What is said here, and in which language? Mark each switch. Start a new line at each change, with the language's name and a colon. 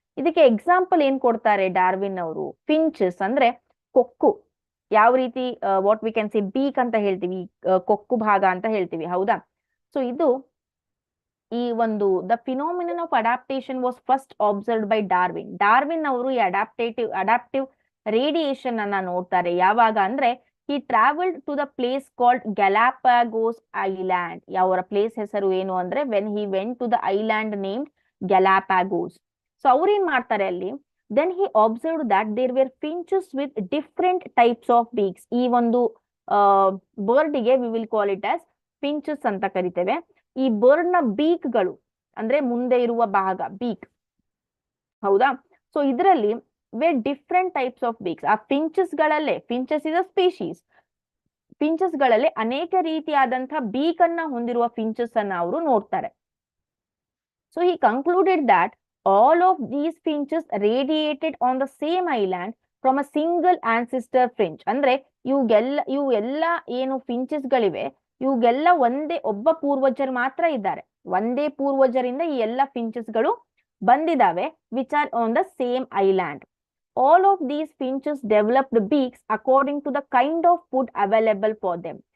Kannada: ಇದಕ್ಕೆ ಎಕ್ಸಾಂಪಲ್ ಏನ್ ಕೊಡ್ತಾರೆ ಡಾರ್ವಿನ್ ಅವರು, ಫಿಂಚಸ್ ಅಂದ್ರೆ ಕೊಕ್ಕು. ಯಾವ ರೀತಿ
English: what we can see beak
Kannada: ಅಂತ ಹೇಳ್ತೀವಿ, ಕೊಕ್ಕು ಭಾಗ ಅಂತ ಹೇಳ್ತೀವಿ, ಹೌದಾ? ಸೊ ಇದು ಈ ಒಂದು
English: The phenomenon of adaptation was first observed by Darwin.
Kannada: Darwin ಅವರು ಈ ಅಡಾಪ್ಟಿವ್ ರೇಡಿಯೇಷನ್ ಅನ್ನ ನೋಡ್ತಾರೆ. ಯಾವಾಗ ಅಂದ್ರೆ,
English: he traveled to the place called Galapagos Island.
Kannada: ಅವರ ಪ್ಲೇಸ್ ಹೆಸರು ಏನು ಅಂದ್ರೆ,
English: when he went to the island named Galapagos.
Kannada: So ಅವ್ರೇನ್ ಮಾಡ್ತಾರೆ ಅಲ್ಲಿ,
English: then he observed that there were finches with different types of beaks.
Kannada: ಈ ಒಂದು ಬರ್ಡ್ಗೆ
English: we will call it as finches
Kannada: ಅಂತ ಕರಿತೇವೆ. ಈ ಬರ್ಡ್ ನ ಬೀಕ್ ಗಳು ಅಂದ್ರೆ ಮುಂದೆ ಇರುವ ಭಾಗ, ಬೀಕ್, ಹೌದಾ? ಸೊ ಇದರಲ್ಲಿ
English: Were different types of beaks.
Kannada: ಆ finches ಗಳಲ್ಲೇ,
English: finches is a species,
Kannada: finches ಗಳಲ್ಲೇ ಅನೇಕ ರೀತಿಯಾದಂತಹ ಬೀಕ್ ಅನ್ನ ಹೊಂದಿರುವ ಫಿಂಚಸ್ ಅನ್ನ ಅವರು ನೋಡ್ತಾರೆ. So
English: he concluded that all of these finches radiated on the same island from a single ancestor finch.
Kannada: ಅಂದ್ರೆ ಇವು ಎಲ್ಲ ಏನು ಫಿಂಚಸ್ ಗಳಿವೆ, ಇವುಗೆಲ್ಲ ಒಬ್ಬ ಪೂರ್ವಜರು ಮಾತ್ರ ಇದ್ದಾರೆ. ಒಂದೇ ಪೂರ್ವಜರಿಂದ ಈ ಎಲ್ಲ ಫಿಂಚಸ್ ಗಳು ಬಂದಿದಾವೆ,
English: Which are on the same island. All of these finches developed beaks according to the kind of food available for them.